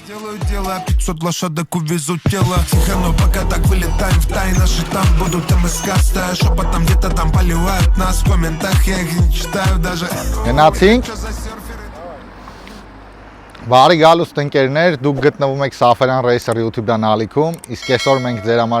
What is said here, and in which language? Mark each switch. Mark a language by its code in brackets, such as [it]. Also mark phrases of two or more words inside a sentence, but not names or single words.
[ru] Делаю дело, 500 лошадок увезу тело. Тихо, но пока так вылетаем в тай. Наши там будут МСК, стая шепотом где-то там поливают нас. В комментах я их не читаю даже. [hy] Գնացինք Բարի գալուստ ընկերներ, դուք գտնվում եք Safarian Racer YouTube-դան ալիքում, իսկ այսօր մենք ձեր համար